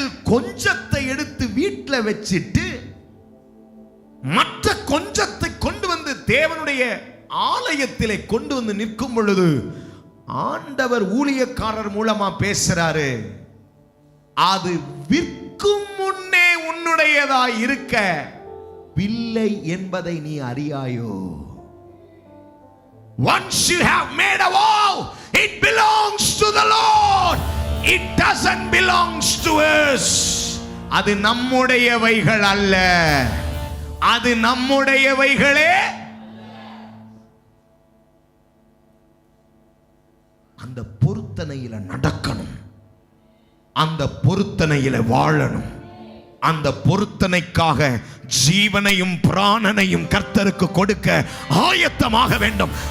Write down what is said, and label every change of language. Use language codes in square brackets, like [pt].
[ta] கொஞ்சத்தை எடுத்து வீட்டில் வச்சிட்டு மற்ற கொஞ்சத்தை கொண்டு வந்து தேவனுடைய ஆலயத்திலே கொண்டு வந்து நிற்கும் பொழுது ஆண்டவர் ஊழியக்காரர் மூலமா பேசுறாரு, அது விற்கும் முன்னே உன்னுடையதாய் இருக்க வில்லை என்பதை நீ அறியாயோ? [en] Once you have made a vow, it belongs to the Lord. It doesn't belongs to us. [ta] அது நம்முடையவைகள் அல்ல, அது நம்முடையவைகளே. அந்த பொருத்தனையில நடக்கணும், அந்த பொருத்தனையில வாழணும், அந்த பொருத்தனைக்காக ஜீவனையும் பிராணனையும் கர்த்தருக்கு கொடுக்க ஆயத்தமாக வேண்டும்.